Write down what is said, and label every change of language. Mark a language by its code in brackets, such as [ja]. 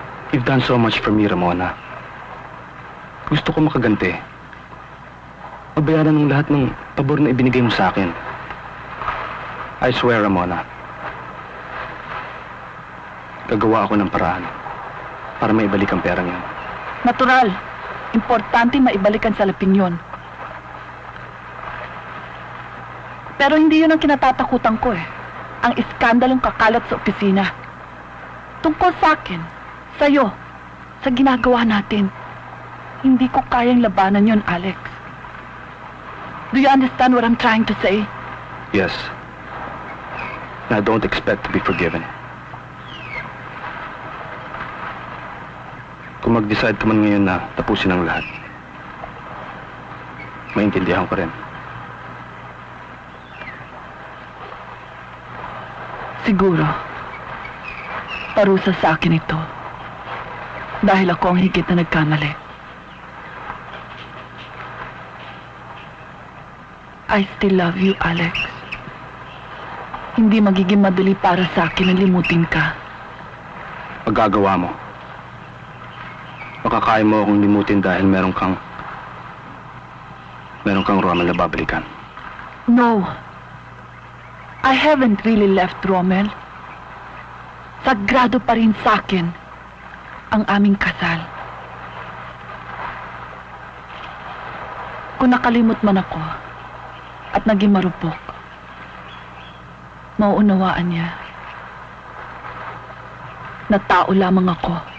[en] You've done so much for me, Ramona. [tl] Gusto ko makaganti. Mabayaran ng lahat ng pabor na ibinigay mo sa akin. I swear, Ramona. Gagawa ako ng paraan para maibalik ang perang yan. Natural. Importante maibalik ang salaping yun. Pero hindi yun ang kinatatakutan ko eh. Ang iskandalong kakalat sa opisina. Tungkol sa akin, sa'yo, sa ginagawa natin. Hindi ko kayang labanan yun, Alex. [en] Do you understand what I'm trying to say? Yes. And I don't expect to be forgiven. [tl] Kung mag-decide ka man ngayon na tapusin ang lahat, maintindihan ko rin. Siguro, parusa sa akin ito. Dahil ako ang higit na nagkamali. I still love you, Alex. Hindi magiging madali para sa akin na limutin ka. Pagkagawa mo, makakaya mo akong limutin dahil meron kang Rommel na babalikan. [en] No. I haven't really left Rommel. [tl] Sagrado pa rin sa akin ang aming kasal. Kung nakalimot man ako at naging marupok, mauunawaan niya na tao lamang ako.